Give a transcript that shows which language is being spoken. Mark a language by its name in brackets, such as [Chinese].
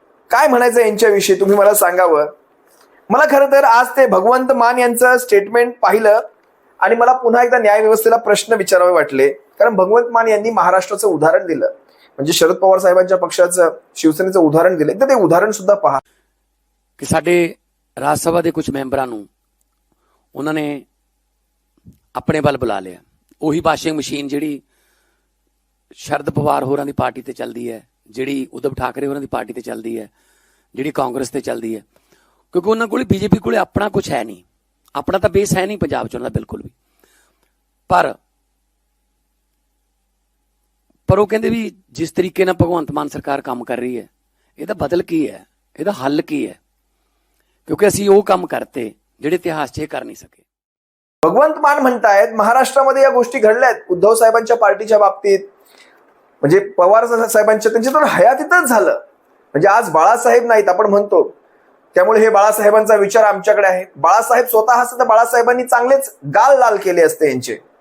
[Marathi] काय म्हणायचं यांच्याविषयी तुम्ही मला सांगावं. मला खरं तर आज ते भगवंत मान यांचं स्टेटमेंट पाहिलं आणि मला पुन्हा एकदा न्यायव्यवस्थेला प्रश्न विचारावे वाटले. कारण भगवंत मान यांनी महाराष्ट्राचं उदाहरण दिलं, म्हणजे शरद पवार साहेबांच्या पक्षाचं, शिवसेनेचं उदाहरण दिलं. एकदा ते उदाहरण सुद्धा पहा [Punjabi] कि साडे राज सभा के कुछ मैंबरां नूं उन्होंने अपने बल बुला लिया. ਉਹੀ ਵਾਸ਼ਿੰਗ ਮਸ਼ੀਨ ਜਿਹੜੀ ਸ਼ਰਦ ਪਵਾਰ ਹੋਰਾਂ ਦੀ ਪਾਰਟੀ ਤੇ ਚੱਲਦੀ ਹੈ, ਜਿਹੜੀ ਉਦਵ ਠਾਕਰੇ ਹੋਰਾਂ ਦੀ ਪਾਰਟੀ ਤੇ ਚੱਲਦੀ ਹੈ, ਜਿਹੜੀ ਕਾਂਗਰਸ ਤੇ ਚੱਲਦੀ ਹੈ, ਕਿਉਂਕਿ ਉਹਨਾਂ ਕੋਲ ਬੀਜੇਪੀ ਕੋਲੇ ਆਪਣਾ ਕੁਝ ਹੈ ਨਹੀਂ, ਆਪਣਾ ਤਾਂ ਬੇਸ ਹੈ ਨਹੀਂ ਪੰਜਾਬ 'ਚ ਉਹਨਾਂ ਦਾ ਬਿਲਕੁਲ ਵੀ. ਪਰ ਉਹ ਕਹਿੰਦੇ ਵੀ ਜਿਸ ਤਰੀਕੇ ਨਾਲ ਭਗਵੰਤ ਮਾਨ ਸਰਕਾਰ ਕੰਮ ਕਰ ਰਹੀ ਹੈ, ਇਹਦਾ ਬਦਲ ਕੀ ਹੈ, ਇਹਦਾ ਹੱਲ ਕੀ ਹੈ, ਕਿਉਂਕਿ ਅਸੀਂ ਉਹ ਕੰਮ ਕਰਤੇ ਜਿਹੜੇ इतिहास 'ਚ ਇਹ [Hindi] कर नहीं सके. [Marathi] भगवंत मान म्हणतायत महाराष्ट्रामध्ये या गोष्टी घडल्यात उद्धव साहेबांच्या पार्टीच्या बाबतीत, म्हणजे पवार साहेबांच्या त्यांच्या तर हयातीतच झालं. म्हणजे आज बाळासाहेब नाहीत आपण म्हणतो, त्यामुळे हे बाळासाहेबांचा विचार आमच्याकडे आहे. बाळासाहेब स्वतः असते तर बाळासाहेबांनी चांगलेच गाल लाल केले असते यांचे.